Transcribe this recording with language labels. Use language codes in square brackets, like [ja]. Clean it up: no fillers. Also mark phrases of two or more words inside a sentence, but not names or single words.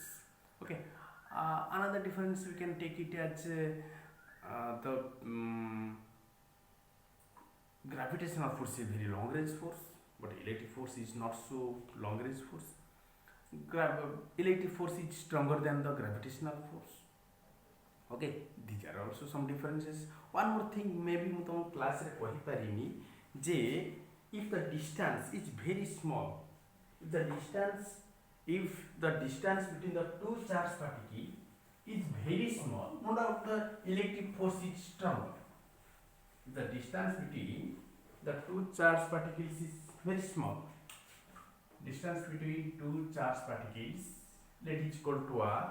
[en] Okay, another difference we can take it as the gravitational force is very long range force, but electric force is not so long range force. Electric force is stronger than the gravitational force. Okay, these are also some differences. One more thing, maybe [or] ମୁଁ ତୁମ କ୍ଲାସ ରେ କହି ପାରିନି ଯେ [en] if the distance is very small, if the distance between the two charged particles is very small, no doubt the electric force is stronger. If the distance between the two charged particles is very small, distance between two charged particles, let it equal to R.